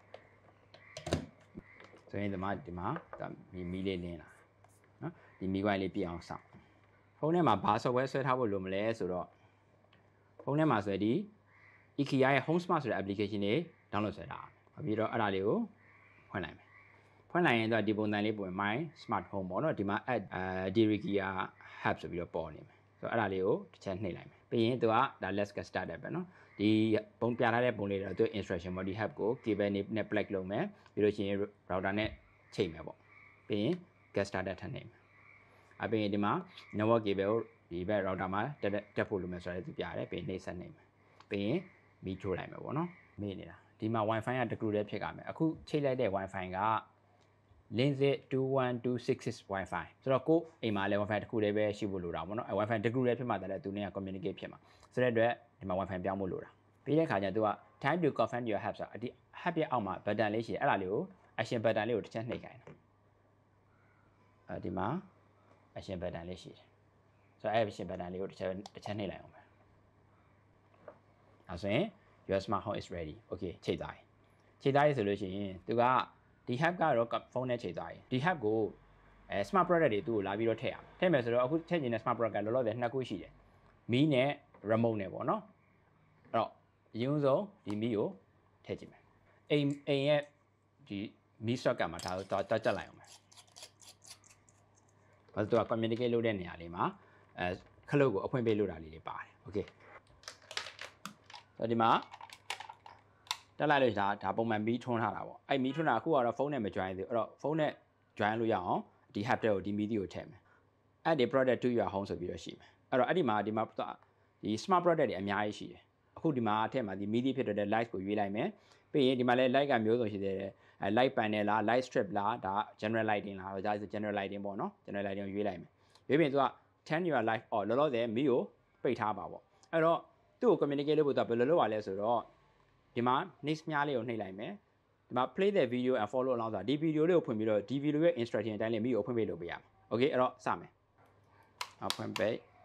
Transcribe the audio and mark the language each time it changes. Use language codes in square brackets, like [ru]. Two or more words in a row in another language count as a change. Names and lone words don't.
[my] ဆိုရင်ဒီမှာမီးလေးလင်းလာနော်ဒီမီး wire လေးပြည့်အောင်စောင့်ဖုန်းထဲမှာဘာ software ဆွဲထားဖို့လိုမလဲဆိုတော့ဖုန်းထဲမှာဆိုရင်ဒီ IKEA ရဲ့ Home Smart ဆိုတဲ့ application တွေ download ဆွဲထားအောင်ပြီးတော့အဲ့ဒါလေးကိုဖွင့်လိုက်မယ်ဖွင့်လိုက်ရင်တော့ဒီပုံစံလေးပုံ [en] my smart home [my] ပေါ့ နော်ဒီမှာ IKEA hub ဆိုပြီးတော့ပေါ်နေမယ်ဆိုတော့အဲ့ဒါလေးကိုတစ်ချက်နှိပ်လိုက်မယ်ပြီးရင်သူကဒါ [en] let's get started [my] ပဲနော်ဒီပုံပြထားတဲ့ပုံလေးတော့သူ instruction ပေါ့ဒီ hub ကို cable နဲ့ plug လုပ်မယ်ပြီး လို့ရှိရင် router နဲ့ချိန်မယ်ပေါ့ပြီးရင် [en] get started [my] ထပ်နှိပ်မယ်အပြင်ဒီမှာ [en] network cable [my] ကိုဒီဘက် router မှာတက်ဖို့လိုမယ်ဆိုတော့သူပြရတယ်ပြီးရင်နှိပ်ဆက်နှိ ပ်မယ်ပြီးရင်မီးချိုးလိုက်မယ်ပေါ့နော်မေ့နေတာဒီမှာ wifi ကတကူတည်းဖြစ်ကြမယ်အခုချိန်လိုက်တဲ့ wifi က Linux 21266 wifi ဆိုတော့ကိုအိမ်မှာလည်း wifi တခုတည်းပဲရှိဖို့လိုတာပေါ့နော်အဲ wifi တကူတည်းဖြစ်မှလည်းသူနဲ့ communicate ဖြစ်မှာဆိုတဲ့အတွက်ဒီမှာ wifi ပြောင်းဖို့လိုတာပြီးတဲ့အခါကျသူက [en] time to confirm your hub [my] ဆိုတာဒီ hub ရဲ့အောက်မှာ button လေးရှိတယ်အဲ့ဒါလေးကို [en] action button [my] လေးကိုတစ်ချက်နှိပ်ခိုင်းတယ်ဒီမှာ [en] action button [my] လေးရှိတယ်ဆိုတော့ [en] action button [my] လေးကိုတစ်ချက်နှိပ်လိုက်အောင်ပဲ အဲဆိုရင် [en] your smart home is ready okay [my] ချိန်သွားပြီဆိုလို့ရှိရင်သူကဒီ hub ကတော့ဖုန်းနဲ့ချိန်သွားပြီဒီ hub ကို [en] smart product [my] တွေသူ့ကိုလာပြီးတော့ထည့်ရမယ်ထည့်မယ်ဆိုတော့အခုထည့်နေတဲ့ [en] smart product [my] ကလောလောဆယ်နှစ်ခုရှိတယ်မီးနဲ့ remote နဲ့ပေါ့နော်အဲ့တော့အရင်ဆုံးဒီမီးကိုထည့်ကြည့်မယ်အိမ်ရဲ့ဒီမီး socket မှာဒါတော့တက်လိုက်အောင်မယ် ဘာလို့သူက communicate လုပ်တဲ့နေရာလေးမှာခလုတ်ကိုအဖွင့်ပေးလို့တာလေးတွေပါတယ် okay ဆိုတော့ဒီမှာတက်လိုက်လို့ဒါပုံမှန်မီးထွန်းထားတာပေါ့အဲ့မီးထွန်းတာအခုကတော့ဖုန်းနဲ့မ join သေးဘူးအဲ့တော့ဖုန်းနဲ့ join လို့ရအောင်ဒီ hub တဲ့ကိုဒီမီးကိုထည့်မယ် [en] add the product to your home [my] ဆိုပြီးတော့ရှိမယ်အဲ့တော့အဲ့ဒီမှာဒီ [en] smart product [my] တွေအများကြီးရှိတယ်အခုဒီမှာထည့်မှာဒီမီး ဖြစ်တဲ့ light ကိုရွေးလိုက်မယ်ပြီးရင်ဒီမှာလည်း light ကမျိုးစုံရှိသေးတယ် [en] light panel [my] လား [en] light strip [my] လားဒါ [en] general lighting [my] လားဒါဆို [en] general lighting [my] ပေါ့နော် [en] general lighting [my] ကိုရွေးလိုက်မယ်ရွေးပြီးရင်သူက [en] turn your light off [my] လောလောဆယ်မီးကိုပိတ်ထားပါပေါ့အဲ့တော့သူ့ကို communicate လုပ်ဖို့သူကဘယ်လိုလုပ်ရလဲဆိုတော့ဒီမှာ next မြားလေးကိုနှိပ်လိုက်မယ်ဒီမှာ [en] play the video and follow along [my] ဆိုတာဒီ video လေးကိုဖွင့်ပြီးတော့ဒီ video ရဲ့ instruction အတိုင်းလေးမီးကိုဖွင့်ပေးလို့ပြရမယ် okay အဲ့တော့စမယ်ဖွင့်ပေး